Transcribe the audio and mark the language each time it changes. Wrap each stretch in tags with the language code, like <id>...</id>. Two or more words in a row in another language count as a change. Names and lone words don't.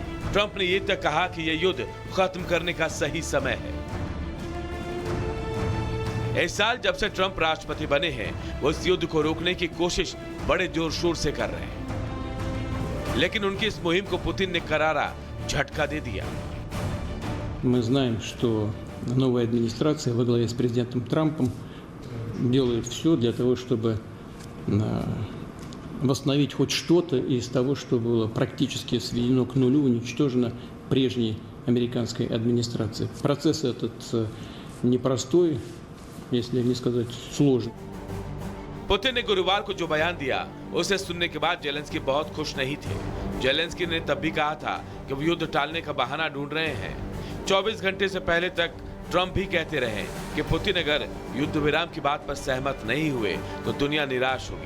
<hi>ट्रंप ने ये तक कहा कि यह युद्ध खत्म करने का सही समय है। इस साल जब से ट्रंप राष्ट्रपति बने हैं, वो इस युद्ध को रोकने की कोशिश बड़े जोर शोर से कर रहे हैं, लेकिन उनकी इस मुहिम को पुतिन ने करारा झटका दे दिया।</hi> <ru>Мы знаем, что новая администрация во главе с президентом Трампом делает все для того, чтобы восстановить хоть что-то из того, что было практически сведено к нулю, уничтожено прежней американской администрацией. Процесс этот непростой, если не сказать сложный.</ru> <hi>पुतिन ने गुरुवार को जो बयान दिया, उसे सुनने के बाद जेलेंस्की बहुत खुश नहीं थे। जेलेंस्की ने तब भी कहा था कि वो युद्ध टालने का बहाना ढूंढ रहे हैं। 24 घंटे से पहले तक ट्रंप भी कहते रहे कि पुतिन अगर युद्ध विराम की बात पर सहमत नहीं हुए तो दुनिया निराश होगी।</hi>